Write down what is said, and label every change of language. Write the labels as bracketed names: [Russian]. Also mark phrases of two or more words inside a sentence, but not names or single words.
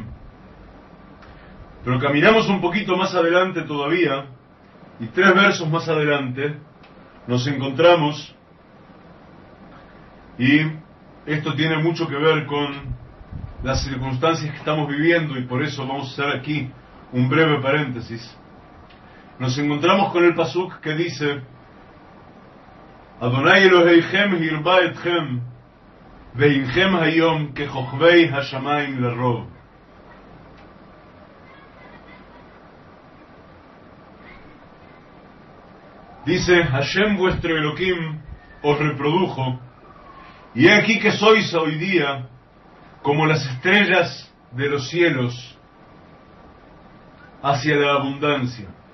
[Spanish] Pero caminamos un poquito más adelante todavía, y 3 versos más adelante, nos encontramos, y esto tiene mucho que ver con las circunstancias que estamos viviendo, y por eso vamos a hacer aquí un breve paréntesis. Nos encontramos con el pasuk que dice: [Hebrew] ה' אלהיכם הרבה אתכם והנכם היום ככוכבי השמים לרב. [Spanish] Dice: Hashem vuestro Elohim os reprodujo, y he aquí que sois hoy día como las estrellas de los cielos hacia la abundancia.